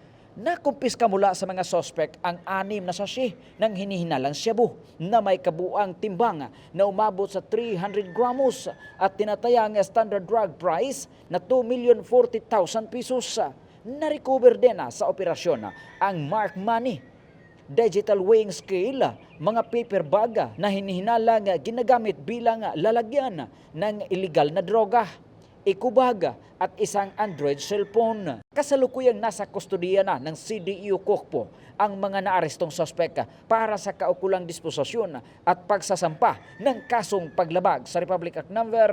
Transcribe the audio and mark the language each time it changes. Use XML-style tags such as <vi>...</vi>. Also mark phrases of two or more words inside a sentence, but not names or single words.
<tl>Nakumpiska mula sa mga sospek ang 6 na sachet ng hinihinalang shabu na may kabuang timbang na umabot sa 300 gramos at tinatayang</tl> <en>standard drug price</en> <tl>na 2,040,000 pesos. Na-recover din sa operasyon ang mark money,</tl> <en>digital weighing scale,</en> <tl>mga paper bag na hinihinalang ginagamit bilang lalagyan ng illegal na droga, ikubag at isang Android cellphone. Kasalukuyang nasa kustodiya na ng CDEO Kokpo ang mga naarestong sospek para sa kaukulang disposisyon at pagsasampa ng kasong paglabag sa Republic Act No.</tl>